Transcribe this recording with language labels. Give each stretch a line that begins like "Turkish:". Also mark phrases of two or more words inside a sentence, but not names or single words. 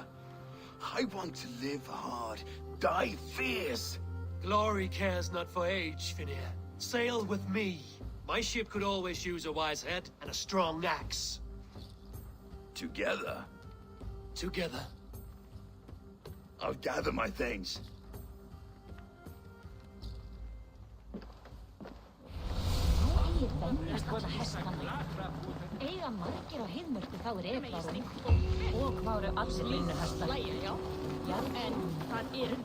English: I want to live hard, die fierce. Glory cares not for age, Finir. Sail with me. My ship could always use a wise head and a strong axe. Together? Together. I'll gather my things.
Icelandic: Eiga margir á Heiðmörku þá Edvarð og hvað eru allir leynuhestar. Já, en það eru...